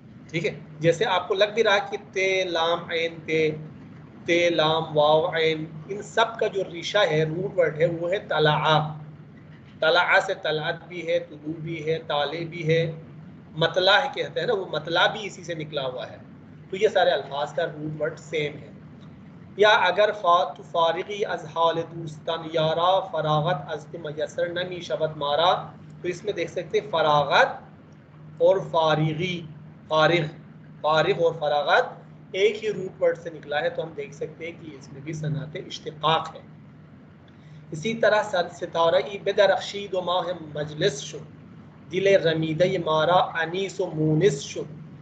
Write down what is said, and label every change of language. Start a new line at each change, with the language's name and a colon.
Urdu: ٹھیک ہے، جیسے آپ کو لگ بھی رہا کہ تے لام عین تے لام واو عین، ان سب کا جو ریشہ ہے، روٹ ورڈ ہے، وہ ہے طلع. طلع سے طلعت بھی ہے، طلوع بھی ہے، طالع بھی ہے، مطلع کہتے ہیں نا، وہ مطلع بھی اسی سے نکلا ہوا ہے. تو یہ سارے الفاظ کا روٹ ورڈ سیم ہے.
Persian: یا اگر فارغی از حال دوستان یارا فراغت از میسر نمی شبت مارا.
Urdu: تو اس میں دیکھ سکتے فراغت اور فارغی، فارغ اور فراغت ایک ہی روٹ ورڈ سے نکلا ہے. تو ہم دیکھ سکتے ہیں کہ اس میں بھی صنعت اشتقاق ہے. اسی طرح
Persian: ستارہی بدرخشید و ماہ مجلس شد، دل رمیدہ مارا انیس و مونس شد.